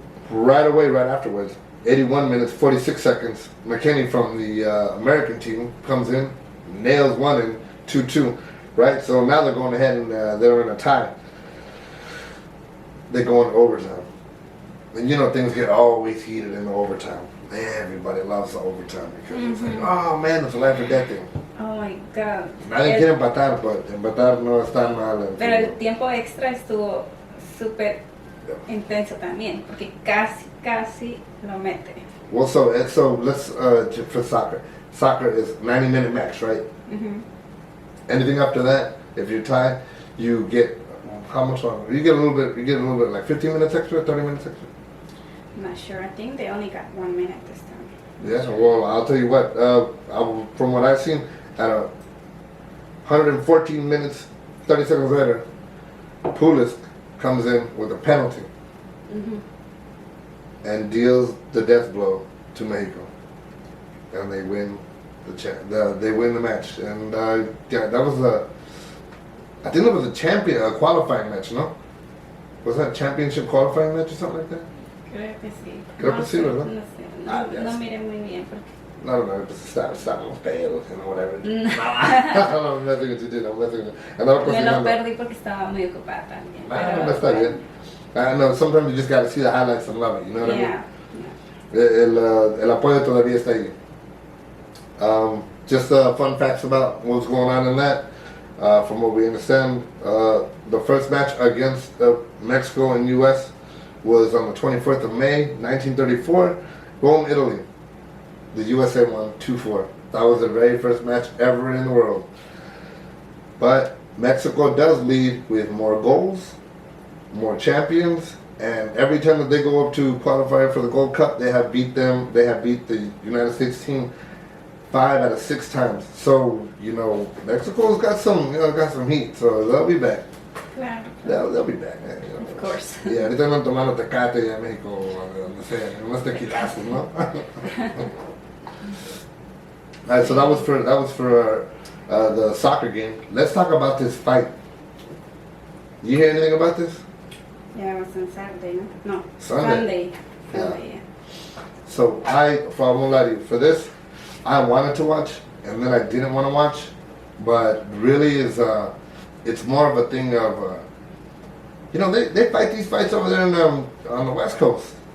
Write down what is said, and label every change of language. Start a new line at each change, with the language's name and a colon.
English: Right afterwards, 81 minutes, 46 seconds, McKinney from the American team comes in, nails one in, 2-2. Right? So now they're going ahead and they're in a tie. They go into overtime. And you know things get always heated in the overtime. Man, everybody loves the overtime because it's like, oh man, it's a life or death thing. Oh my God.
Spanish: Nadie quiere empatar, but empatar no es tan mal. Pero el tiempo extra estuvo súper intenso también, porque casi lo mete.
English: Well, so let's for soccer. Soccer is 90-minute match, right? Mm-hmm. Anything after that, if you're tied, you get how much longer? You get a little bit, like 15 minutes extra, 30 minutes extra. I'm not sure. I think they only got 1 minute this time. Yeah, well, I'll tell you what. From what I've seen, at 114 minutes, 30 seconds later, Pulis comes in with a penalty and deals the death blow to Mexico, and they win they win the match. And yeah, that was I think it was a qualifying match, no? Was that a championship qualifying match or something like that?
Spanish: Creo que sí. Creo que sí, ¿verdad? No sé, no miré muy bien porque...
English: No, just stop los pelos, you know, whatever. No, I'm messing with you, I'm messing with you.
Spanish: Me lo perdí porque estaba muy ocupada también. No está bien.
English: I know, sometimes you just got to see the highlights and love it, you know what I mean? Yeah. El apoyo todavía está ahí. Just fun facts about what's going on in that. From what we understand, the first match against Mexico and U.S. was on the 24th of May, 1934, Rome, Italy. The USA won 2-4. That was the very first match ever in the world. But Mexico does lead with more goals, more champions, and every time that they go up to qualify for the Gold Cup, they have beat them. They have beat the United States team 5 out of 6 times. So Mexico's got some heat. So they'll be back.
Spanish: Claro.
English: They'll be back. Of course.
Spanish: Yeah, ahorita andan tomando tecate ya en México, donde sea, unos tequilazos, ¿no?
English: All right, so that was for the soccer game. Let's talk about this fight. You hear anything about this? Yeah, it was on Saturday, no? No. Sunday. Sunday, yeah. So for this, I wanted to watch, and then I didn't want to watch, but really it's more of a thing of, they fight these fights over there on the West Coast.